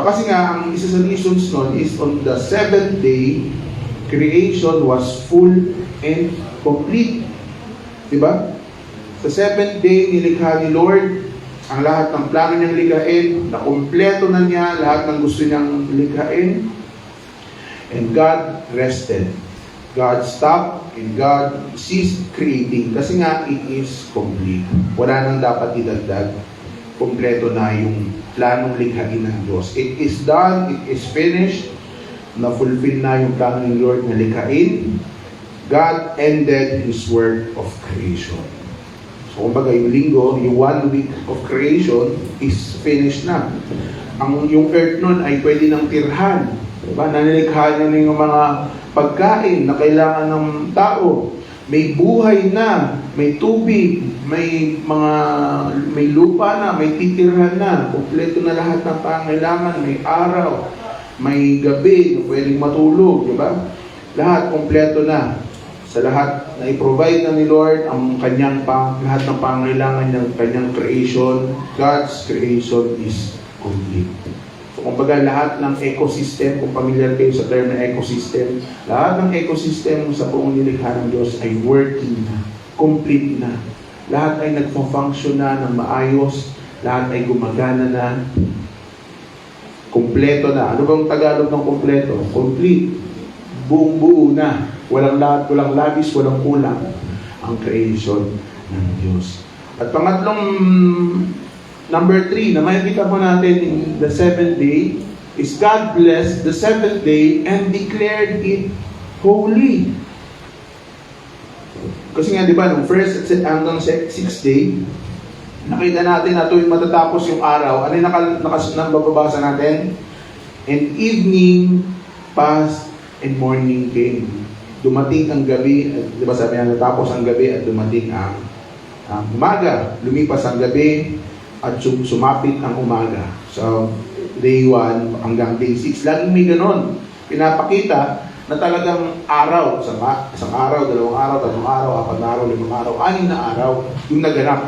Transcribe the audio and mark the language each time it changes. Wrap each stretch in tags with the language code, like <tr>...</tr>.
<tl>Kasi nga, ang isa sa</tl> <en>reasons nun is on the 7th day, creation was full and complete.</en> <tl>Diba? Sa 7th day, nilikha ni Lord ang lahat ng plano niyang likhain, na kompleto na niya lahat ng gusto niyang likhain,</tl> <en>and God rested God stopped and God ceased creating</en> <tl>kasi nga</tl> <en>it is complete.</en> <tl>Wala nang dapat idagdag. Kompleto na yung planong likhain ng Diyos.</tl> <en>It is done, it is finished.</en> <tl>Na-fulfill na yung plano ng Lord na likhain.</tl> <en>God ended His work of creation.</en> <tl>So kumbaga yung linggo, yung</tl> <en>1 week of creation is finished na.</en> <tl>Yung earth nun ay pwede nang tirhan. Diba? Nanilikha na yung mga pagkain na kailangan ng tao. May buhay na, may tubig, may lupa na, may titirhan na. Kompleto na lahat ng pangailangan. May araw, may gabi na pwedeng matulog. Diba? Lahat kompleto na. Sa lahat na i-provide na ni Lord ang lahat ng pangailangan ng kanyang creation,</tl> <en>God's creation is complete.</en> <tl>Kumbaga lahat ng ecosystem, kung familiar kayo sa term na ecosystem, lahat ng ecosystem sa buong nilikha ng Diyos ay working na, complete na. Lahat ay nagpo-function na ng maayos, lahat ay gumagana na, kumpleto na. Ano bang Tagalog ng kumpleto? Complete. Buong buo na. Walang lahat, walang labis, walang kulang ang creation ng Diyos. At pangatlong</tl> <en>number 3,</en> <tl>na makikita po natin</tl> <en>in the 7th day, is God blessed the 7th day and declared it holy.</en> <tl>Kasi nga, di ba, nung first hanggang 6th day, nakita natin na tuwing matatapos yung araw, ano yung nababasa natin?</tl> <en>And evening passed and morning came.</en> <tl>Dumating ang gabi, di ba sabi nga, natapos ang gabi at dumating ang umaga. Lumipas ang gabi, at sumapit ang umaga. So, day 1 hanggang day 6. Laging may ganon. Pinapakita na talagang araw. Isang araw, 2 araw, 3 araw, 4 araw, 5 araw, 6 na araw yung naganap.</tl>